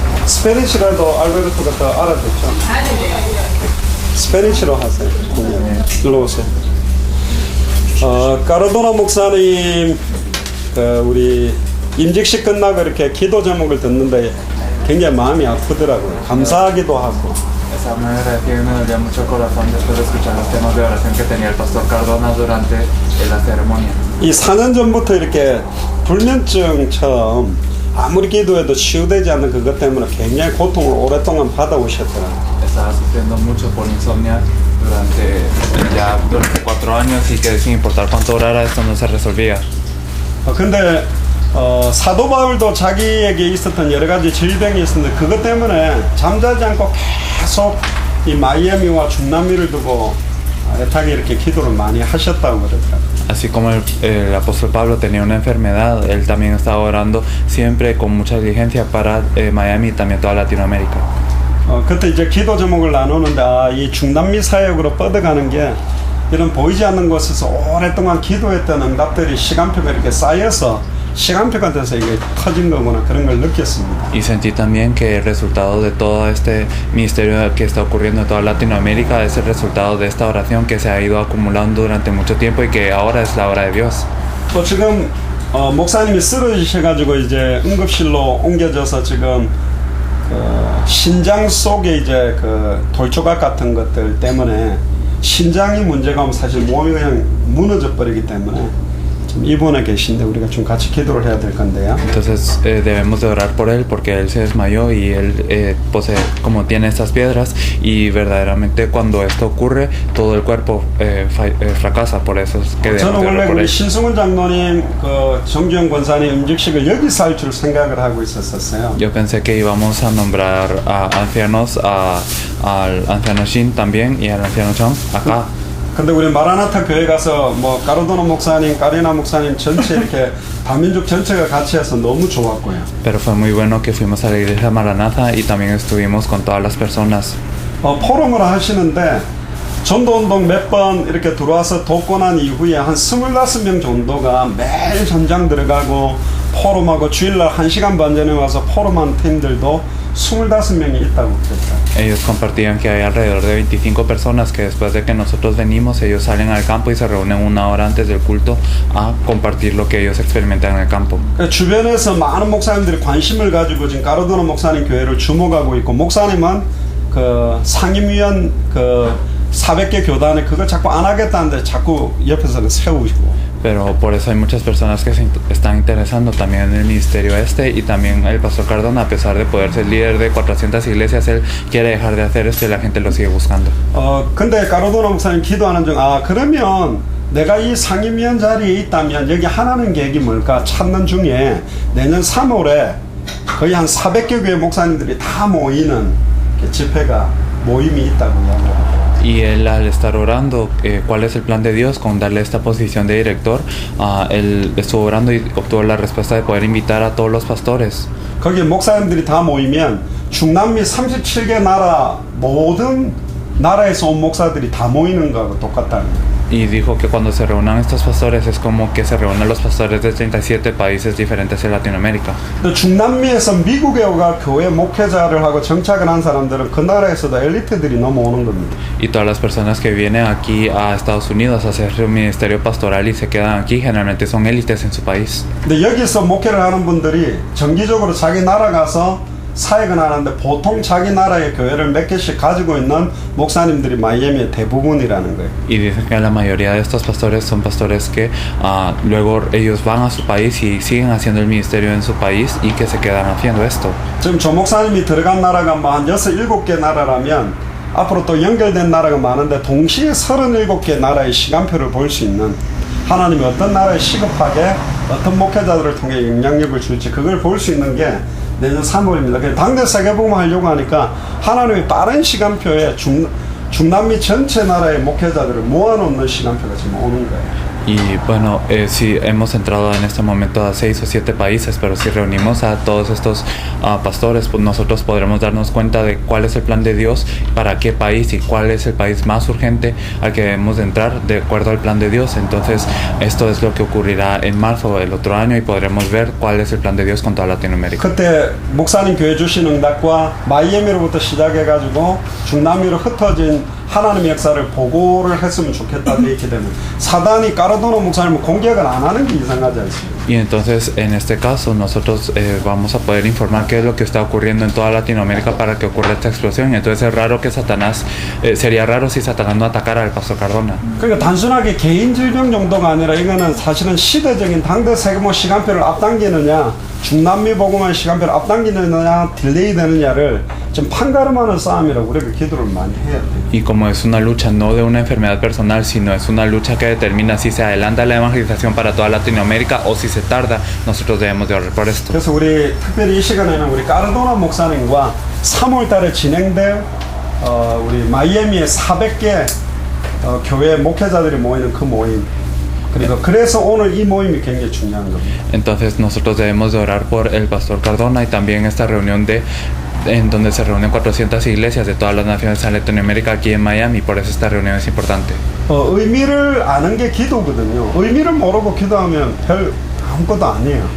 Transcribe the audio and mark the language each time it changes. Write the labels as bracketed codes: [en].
[ko] 스페니쉬라도 알베르토가 더 알아듣죠? 스페니쉬로 하세요. 일로 오세요. 까르도나 목사님 우리 임직식 끝나고 이렇게 기도 제목을 듣는데 굉장히 마음이 아프더라고요. 감사하기도 하고. [es] Esa me agradecía y me dolía mucho el corazón después de escuchar los temas de oración que tenía el pastor Cardona durante la ceremonia. [ko] 이 4년 전부터 이렇게 불면증처럼 아무리 기도해도 치유되지 않는 그것 때문에 굉장히 고통을 오랫동안 받아오셨더라고요. [es] Estaba sufriendo mucho por insomnia durante 4 años y que sin importar cuánto orara esto no se resolvía. [ko] 근데 사도 바울도 자기에게 있었던 여러 가지 질병이 있었는데 그것 때문에 잠자지 않고 계속 이 마이애미와 중남미를 두고 애타게 이렇게 기도를 많이 하셨다고 그러더라고요. [es] Así como el apóstol Pablo tenía una enfermedad, él también estaba orando siempre con mucha diligencia para Miami y también toda Latinoamérica. [ko] 그때 이제 기도 제목을 나누는데 이 중남미 사역으로 뻗어가는 게 이런 보이지 않는 곳에서 오랫동안 기도했던 응답들이 시간표가 이렇게 쌓여서 시간표가 돼서 이게 터진 거구나 그런 걸 느꼈습니다. [es] Y sentí también que el resultado de todo este ministerio que está ocurriendo en toda Latinoamérica es el resultado de esta oración que se ha ido acumulando durante mucho tiempo y que ahora es la hora de Dios. [ko] 또 지금 목사님이 쓰러지셔가지고 이제 응급실로 옮겨져서 지금 신장 속에 이제 돌조각 같은 것들 때문에 신장이 문제가 오면 사실 몸이 그냥 무너져 버리기 때문에 입원해 계신데 우리가 좀 같이 기도를 해야 될 건데요. [es] Entonces debemos de orar por él porque él se desmayó y él posee como tiene estas piedras y verdaderamente cuando esto ocurre todo el cuerpo fracasa. Por eso es que debemos de orar por él. [ko] 신승훈 장로님, 정주영 권사님 임직식을 여기서 할 줄 생각을 하고 있었어요. [es] Yo pensé que íbamos a nombrar a ancianos, al anciano Shin también y al anciano Chang acá. [ko] 근데 우리 마라나타 교회 가서 뭐 가르도나 목사님, 까리나 목사님 전체 이렇게 다민족 전체가 같이 해서 너무 좋았고요. [es] Pero fue muy bueno que fuimos a la iglesia Maranatha y también estuvimos con todas las personas. [ko] 포럼을 하시는데 전도운동 몇 번 이렇게 들어와서 돕고 난 이후에 한 25명 정도가 매일 전장 들어가고 포럼하고 주일날 1시간 반 전에 와서 포럼한 팀들도 25명이 있다고 그랬어요. [es] Ellos compartían que hay alrededor de 25 personas que después de que nosotros venimos, ellos salen al campo y se reúnen 1 hora antes del culto a compartir lo que ellos experimentan en el campo. [ko] 주변에서 많은 목사님들이 관심을 가지고 지금 가르도나 목사님 교회를 주목하고 있고 목사님은 상임위원 400개 교단에 그걸 자꾸 안 하겠다는데 자꾸 옆에서는 세우시고. [es] Pero por eso hay muchas personas que se están interesando también en el ministerio y también el pastor Cardona, a pesar de poder ser líder de 400 iglesias, él quiere dejar de hacer esto y la gente lo sigue buscando. [ko] 근데 가르도나 목사님 기도하는 중 그러면 내가 이 상임위원 자리에 있다면 여기 하나님 계획이 뭘까 찾는 중에 내년 3월에 거의 한 400개 교회 목사님들이 다 모이는 집회가 모임이 있다고 이야기합니다. [es] Y él al estar orando cuál es el plan de Dios con darle esta posición de director, él estuvo orando y obtuvo la respuesta de poder invitar a todos los pastores. [ko] 거기에 목사님들이 다 모이면 중남미 37개 나라 모든 나라에서 온 목사들이 다 모이는 거하고 똑같다는 거예요. [es] Y dijo que cuando se reúnan estos pastores es como que se reúnen los pastores de 37 países diferentes en Latinoamérica. [ko] 중남미에서 mi국에 오가 교회 목회자를 하고 정착을 한 사람들은 그 나라에서도 엘리트들이 넘어오는 겁니다. [es] Y todas las personas que vienen aquí a Estados Unidos a hacer su ministerio pastoral y se quedan aquí generalmente son élites en su país. [ko] 근데 여기서 목회를 하는 분들이 정기적으로 자기 나라 가서 사역은 하는데 보통 자기 나라의 교회를 몇 개씩 가지고 있는 목사님들이 마이애미의 대부분이라는 거예요. [es] Y dicen que la mayoría de estos pastores son pastores que luego ellos van a su país y siguen haciendo el ministerio en su país y que se quedan haciendo esto. [ko] 지금 조 목사님이 들어간 나라가 뭐 한 6, 7개 나라라면 앞으로 또 연결된 나라가 많은데 동시에 37개 나라의 시간표를 볼 수 있는 하나님이 어떤 나라에 시급하게 어떤 목회자들을 통해 영향력을 줄지 그걸 볼 수 있는 게 내년 3월입니다. 그래서 당대 세계복음 하려고 하니까 하나님이 빠른 시간표에 중남미 전체 나라의 목회자들을 모아놓는 시간표가 지금 오는 거예요. [es] Y bueno, si hemos entrado en este momento a 6 o 7 países, pero si reunimos a todos estos pastores, pues nosotros podremos darnos cuenta de cuál es el plan de Dios, para qué país y cuál es el país más urgente al que debemos de entrar de acuerdo al plan de Dios. Entonces, esto es lo que ocurrirá en marzo del otro año y podremos ver cuál es el plan de Dios con toda Latinoamérica. [ko] 그때 목사님 교회 주신 응답과 마이애미로부터 시작해가지고 중남미로 흩어진 하나님의 역사를 보고를 했으면 좋겠다 이렇게 되면 사단이 까르도노 목사님을 공격을 안 하는 게 이상하지 않습니까? [es] Y entonces en este caso nosotros vamos a poder informar qué es lo que está ocurriendo en toda Latinoamérica para que ocurra esta explosión. Y entonces es raro que Satanás, sería raro si Satanás no atacara al pastor Cardona. [ko] 그러니까 단순하게 개인 질병 정도가 아니라 이거는 사실은 시대적인 당대 세계모 시간표를 앞당기느냐 중남미 복음의 시간표를 앞당기느냐 딜레이 되느냐를 좀 판가름하는 싸움이라고 우리가 기도를 많이 해야 돼요. [es] Y como es una lucha no de una enfermedad personal, sino es una lucha que determina si se adelanta la evangelización para toda Latinoamérica o si se tarda, nosotros debemos de orar por esto. [ko] 그래서 우리 특별히 이 시간에는 우리 까르도나 목사님과 3월달에 진행될 우리 마이애미의 400개 교회 목회자들이 모이는 그 모임. 그래서 오늘 이 모임이 굉장히 중요한 겁니다. [es] Entonces nosotros debemos de orar por el pastor Cardona y también esta reunión en donde se reúnen 400 iglesias de todas las naciones de Latinoamérica aquí en Miami. Por eso esta reunión es importante. [ko] 의미를 아는 게 기도거든요. 의미를 모르고 기도하면 별 아무것도 아니에요.